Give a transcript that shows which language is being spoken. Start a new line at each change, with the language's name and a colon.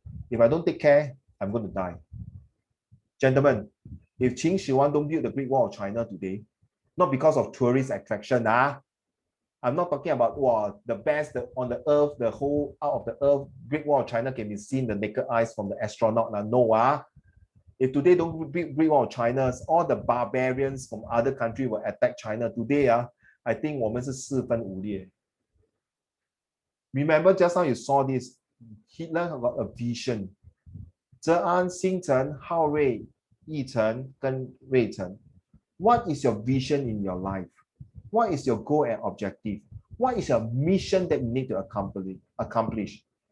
English: If I don't take care, I'm going to die. Gentlemen, if Qin Shi Huang don't build the Great Wall of China today, not because of tourist attraction, I'm not talking about the best on the earth, the whole out of the earth, Great Wall of China can be seen the naked eyes from the astronaut. No, if today don't build Great Wall of China, all the barbarians from other countries will attack China. Today, I think
Chinese: 我们是四分五裂.
English: Remember just now you saw this, Hitler got a vision.
Chinese: 泽安、星辰、浩瑞、义成跟瑞成.
English: What is your vision in your life? What is your goal and objective? What is your mission that you need to accomplish?